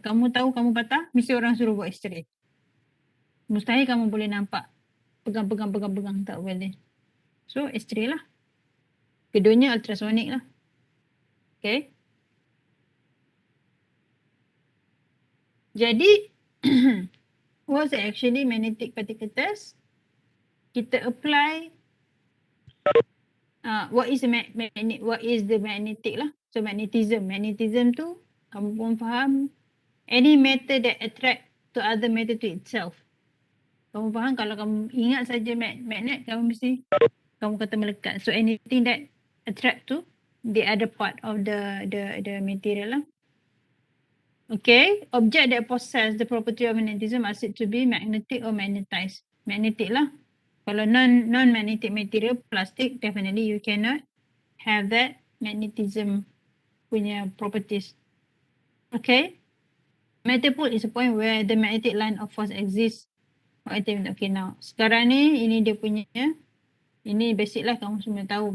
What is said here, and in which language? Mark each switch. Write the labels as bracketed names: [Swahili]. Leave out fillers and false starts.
[Malay] Kamu tahu kamu patah, mesti orang suruh buat X-ray. Mustahil kamu boleh nampak pegang, tak boleh. So, X-ray lah. Keduanya ultrasonic lah. Okay. [English] Jadi, what's actually magnetic particle test? Kita apply what is the magnetic lah. So magnetism. Magnetism [Malay] tu kamu pun faham [English] any matter that attract to other matter to itself. [Malay] Kamu faham kalau kamu ingat saja magnet, kamu mesti kamu kata melekat. [English] So anything that attract to the other part of the material lah. Okay, object that possess the property of magnetism are said to be magnetic or magnetized. Magnetic lah. Kalau non-magnetic material, plastic, definitely you cannot have that magnetism punya properties. Okay. Metal pole is a point where the magnetic line of force exists. Okay, now. [Malay] Sekarang ni, ini dia punya, ini basic lah kamu semua tahu.